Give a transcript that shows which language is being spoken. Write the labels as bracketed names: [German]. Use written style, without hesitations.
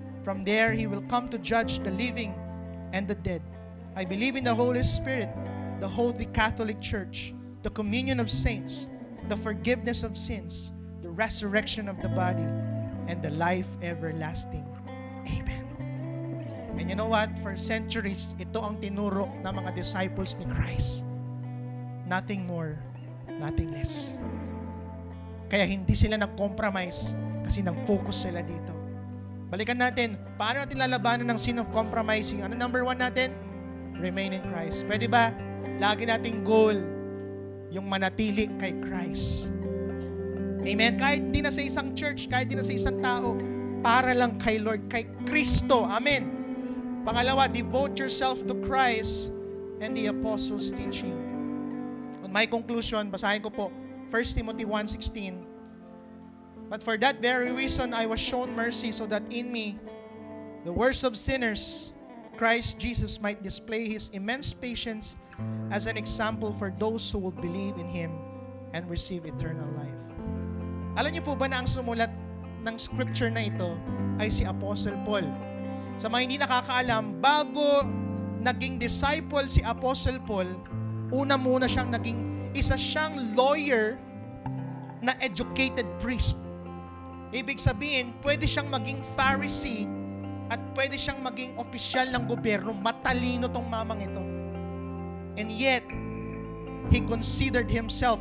[English] From there, He will come to judge the living and the dead. I believe in the Holy Spirit, the Holy Catholic Church, the communion of saints, the forgiveness of sins, the resurrection of the body, and the life everlasting. Amen. And you know what? For centuries, [Filipino] ito ang tinuro ng mga disciples ni Christ. [English] Nothing more, nothing less. [Filipino] Kaya hindi sila nag-compromise kasi nag-focus sila dito. Balikan natin, paano natin lalabanan ng sin of compromising? Ano number 1 natin? [English] Remain in Christ. [Filipino] Pwede ba? Lagi nating goal, yung manatili kay Christ. Amen? Kahit hindi na sa isang church, kahit hindi na sa isang tao, para lang kay Lord, kay Kristo. Amen? Pangalawa, [English] devote yourself to Christ and the apostles' teaching. On my conclusion, [Filipino] basahin ko po, 1 Timothy 1:16. [English] But for that very reason, I was shown mercy so that in me, the worst of sinners, Christ Jesus might display His immense patience as an example for those who will believe in Him and receive eternal life. [Filipino] Alam niyo po ba na ang sumulat ng scripture na ito ay si Apostle Paul? Sa mga hindi nakakaalam, bago naging disciple si Apostle Paul, una muna siyang isa siyang lawyer na educated priest. Ibig sabihin, pwede siyang maging Pharisee at pwede siyang maging opisyal ng gobyerno. Matalino tong mamang ito. [English] And yet, he considered himself.